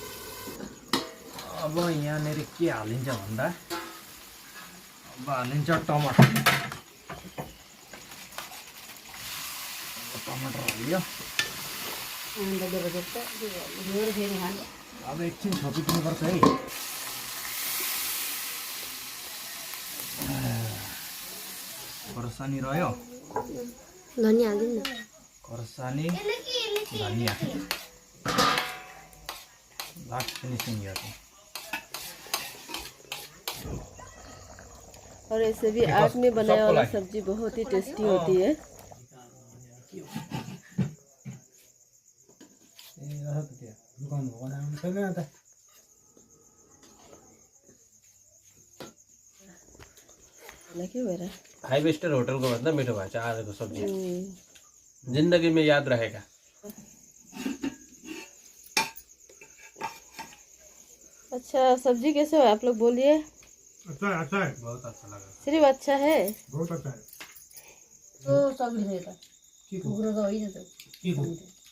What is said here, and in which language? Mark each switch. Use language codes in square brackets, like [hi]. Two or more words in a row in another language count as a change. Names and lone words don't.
[ne] अब यहाँनिर के हालिन्छ भन्दा अब हालिन्छ टमाटर टमाटर हालियो अब एकछिन छोपिदिनुपर्छ है खोर्सानी रह्यो धनिया हालिदिनु न खोर्सानी धनिया [en] last finishing [ne] ये [hi] और ऐसे भी आग में बनाया वाला सब्जी बहुत ही टेस्टी होती है [en] five star hotel [ne] को भन्दा मिठो भएछ आजको सब्जी [hi] जिन्दगी में याद रहेगा अच्छा, सब्जी कैसे हो आप लोग बोलिए। अच्छा है, अच्छा है, बहुत अच्छा लगा। सिर्फ अच्छा है बहुत अच्छा है। तो सब्जी है ठीक तो हो, ठीक हो।